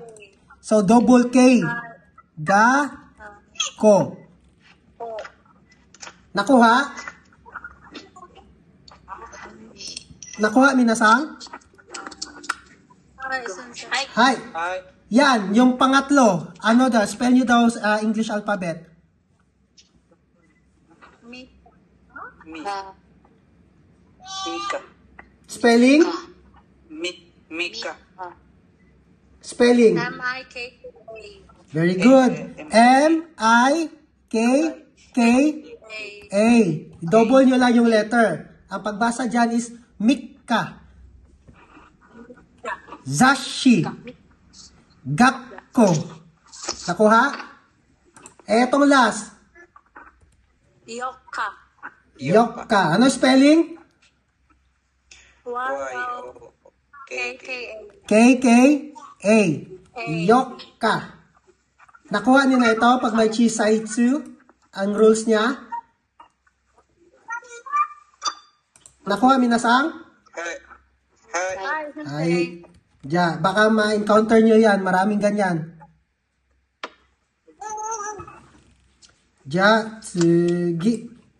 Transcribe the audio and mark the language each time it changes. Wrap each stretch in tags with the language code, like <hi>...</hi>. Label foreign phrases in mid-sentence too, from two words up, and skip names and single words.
<tl>So, double K. Ga, ko. Nakuha? Nakuha, minasang? Hi. Yan, yung pangatlo. Ano daw? Spell nyo daw</tl> <en>English alphabet.</en> <tl>Mika. Spelling? Mika. Spelling. M-I-K-K-A.</tl> <en>Very good.</en> <tl>M-I-K-K-A. Double nyo lang yung letter. Ang pagbasa dyan is Mika.</tl> <ja>雑誌。学校.</ja> <tl>Nakuha? Etong last. Yoka. Yokka. Ano spelling? K-K-A. K-K-A. Yokka. Nakuha niyo na ito pag may Chisaitsu. Ang rules niya. Nakuha, minasang? Ay, ja, baka ma-encounter nyo yan. Maraming ganyan.</tl> <ja>じゃ、次.</ja>